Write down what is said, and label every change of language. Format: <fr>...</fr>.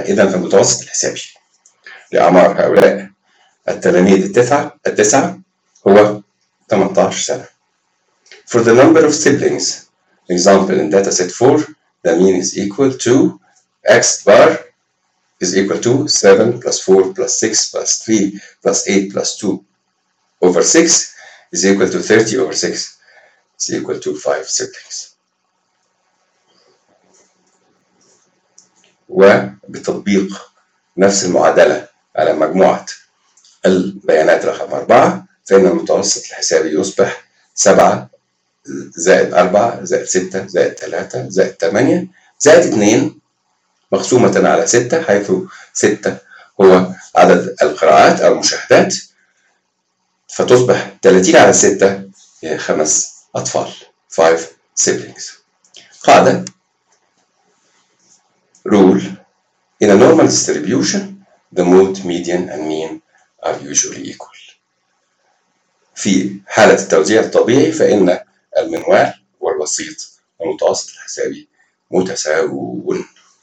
<ar>إذن فالمتوسط الحسابي لأعمار هؤلاء التلاميذ التسعة هو 18 سنة.</ar> <en>For the number of siblings, example in data set 4, the mean is equal to x bar is equal to 7 plus 4 plus 6 plus 3 plus 8 plus 2 over 6 is equal to 30 over 6 is equal to 5 siblings.</en> <ar>وبتطبيق نفس المعادلة على مجموعة البيانات رقم 4 فإن المتوسط الحسابي يصبح 7 زائد 4 زائد 6 زائد 3 زائد 8 زائد 2 مقسومة على 6 حيث 6 هو عدد القراءات أو المشاهدات فتصبح 30 على 6 هي 5 أطفال</ar> <en>5 siblings. قاعدة rule in a normal distribution the mode median and mean are usually equal.</en> <ar>في حالة التوزيع الطبيعي فإن المنوال والوسيط والمتوسط الحسابي متساوون.</ar>